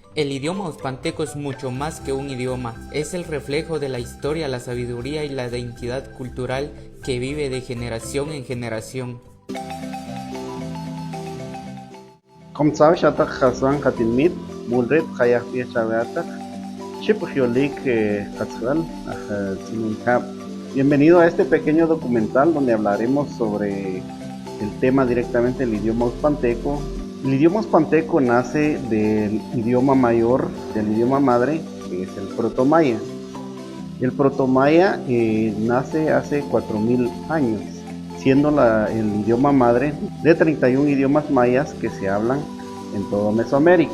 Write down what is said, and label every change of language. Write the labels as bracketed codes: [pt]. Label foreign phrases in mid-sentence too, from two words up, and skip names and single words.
[es] El idioma uzpanteco es mucho más que un idioma, es el reflejo de la historia, la sabiduría y la identidad cultural que vive de generación en generación. [usp] Komsaw shatak khaswan katilmit mulret khayak pia chaveatak chipujiolik katzal tzinunkap. [es] Bienvenido a este pequeño documental donde hablaremos sobre el tema directamente del idioma uzpanteco. El idioma uzpanteco nace del idioma mayor, del idioma madre, que es el protomaya. El protomaya nace hace 4000 años, siendo el idioma madre de 31 idiomas mayas que se hablan en todo Mesoamérica.